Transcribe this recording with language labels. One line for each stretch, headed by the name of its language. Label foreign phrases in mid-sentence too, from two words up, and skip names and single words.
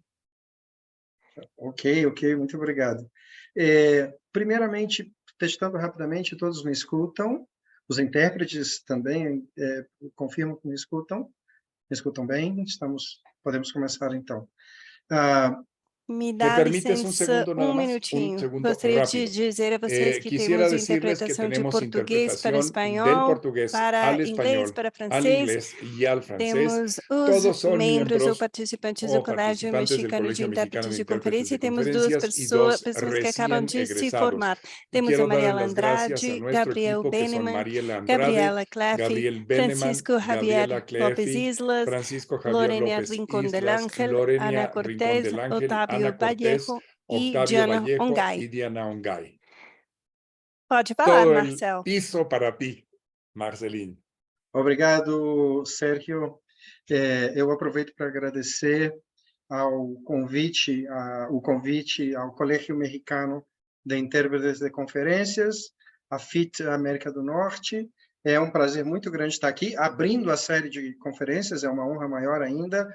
Portuguese: Ok, muito obrigado. Primeiramente, testando rapidamente, todos me escutam? Os intérpretes também confirmam que me escutam? Me escutam bem? Podemos começar, então. Me
Spanish: ¿Me
Portuguese: dá
Spanish: permites un
Portuguese: licença
Spanish: segundo nada más? Un
Portuguese: minutinho.
Spanish: segundo
Portuguese: Gostaria de
Spanish: rápido.
Portuguese: dizer a vocês que
Spanish: Quisiera
Portuguese: temos
Spanish: decirles que
Portuguese: interpretação de
Spanish: tenemos
Portuguese: português para
Spanish: interpretación del
Portuguese: espanhol,
Spanish: portugués
Portuguese: para
Spanish: al
Portuguese: inglês,
Spanish: español,
Portuguese: para
Spanish: al
Portuguese: francês.
Spanish: inglés y al francés.
Portuguese: Temos os
Spanish: Todos son
Portuguese: membros ou
Spanish: miembros
Portuguese: participantes do
Spanish: o
Portuguese: Colégio
Spanish: participantes del
Portuguese: Mexicano de
Spanish: Colegio Mexicano de
Portuguese: Intérpretes de
Spanish: Intérpretes
Portuguese: Conferência
Spanish: de
Portuguese: e temos duas
Spanish: Conferencias y dos
Portuguese: pessoas que acabam
Spanish: recién
Portuguese: de se
Spanish: egresados.
Portuguese: formar.
Spanish: Y
Portuguese: Temos a
Spanish: quiero darle
Portuguese: Mariela
Spanish: las gracias a
Portuguese: Andrade,
Spanish: nuestro
Portuguese: Gabriel
Spanish: equipo, que son
Portuguese: Beneman,
Spanish: Mariela Andrade,
Portuguese: Gabriela Cleffi,
Spanish: Gabriel Beneman,
Portuguese: Francisco Javier
Spanish: Gabriela
Portuguese: Lopes
Spanish: Cleffi,
Portuguese: Islas,
Spanish: Francisco Javier
Portuguese: Lorena
Spanish: López
Portuguese: Rincón del
Spanish: Islas,
Portuguese: Ángel, Ana
Spanish: Lorena Rincón
Portuguese: Cortés,
Spanish: del Ángel,
Portuguese: Otávio
Spanish: Ana Cortés,
Portuguese: Vallejo e
Spanish: Octavio
Portuguese: Diana
Spanish: Vallejo
Portuguese: Ongay.
Spanish: y Diana Ongay.
Portuguese: Pode falar,
Spanish: Todo el
Portuguese: Marcel.
Spanish: piso para ti, Marcelino.
Portuguese: Obrigado, Sérgio. Eu aproveito para agradecer o convite ao Colégio Mexicano de Intérpretes de Conferências, a FIT América do Norte. É um prazer muito grande estar aqui, abrindo a série de conferências, é uma honra maior ainda.